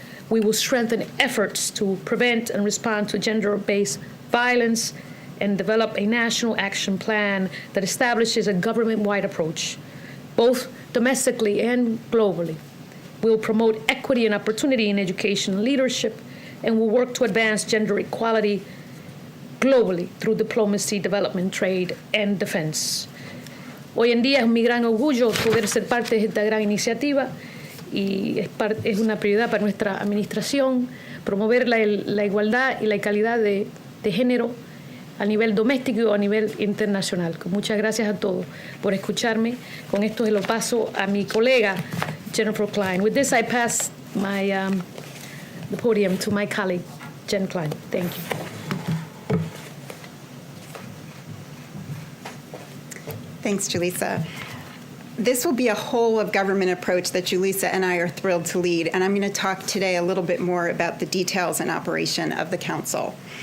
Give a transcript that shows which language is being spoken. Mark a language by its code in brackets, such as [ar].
[en] We will strengthen efforts to prevent and respond to gender-based violence and develop a national action plan that establishes a government-wide approach, both domestically and globally. We will promote equity and opportunity in education and leadership, and will work to advance gender equality globally through diplomacy, development, trade, and defense. [es] Hoy en día es mi gran orgullo poder ser parte de esta gran iniciativa y es una prioridad para nuestra administración promover la igualdad y la calidad de género a nivel doméstico o a nivel internacional. Muchas gracias a todos por escucharme. Con esto se lo paso a mi colega Jennifer Klein. [en] With this, I pass the podium to my colleague, Jen Klein. Thank you. Thanks, Julissa. This will be a whole of government approach that Julissa and I are thrilled to lead, and I'm going to talk today a little bit more about the details and operation of the Council.